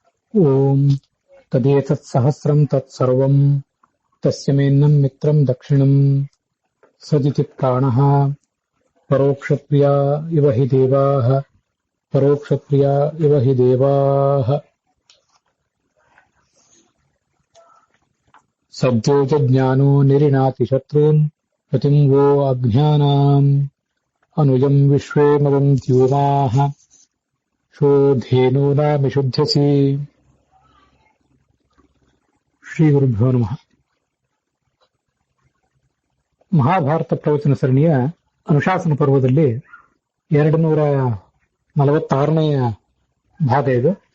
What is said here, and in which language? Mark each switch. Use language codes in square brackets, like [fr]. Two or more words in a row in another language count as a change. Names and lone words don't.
[sa] ಓಂ ತದೇತತ್ಸಹಸ್ರಂ ತತ್ಸರ್ವಂ ತಸ್ಯ ಮೇನ್ನಂ ಮಿತ್ರಂ ದಕ್ಷಿಣಂ ಸದಿತಿ ಪ್ರಾಣಃ ಪರೋಕ್ಷಪ್ರಿಯಾ ಇವ ಹಿ ದೇವಾಃ ಪರೋಕ್ಷಪ್ರಿಯಾ ಇವ ಹಿ ದೇವಾಃ ಸದ್ಯೋ ಚ ಜ್ಞಾನೋ ನಿರಿಣಾತಿ ಶತ್ರೂನ್ ಪತಿಂ ವೋ ಅಜ್ಞಾನಾಂ ಅನುಜಂ ವಿಶ್ವೇ ಮದಂತ್ಯೂಮಾಃ ಶೋಧೇನೂನಾಮಿಷುಧ್ಯಸಿ. ಶ್ರೀ ಗುರುಭ್ಯೋ ನಮಃ. [kn] ಮಹಾಭಾರತ ಪ್ರವಚನ ಸರಣಿಯ ಅನುಶಾಸನ ಪರ್ವದಲ್ಲಿ 246ನೆಯ ಭಾಗ ಇದು.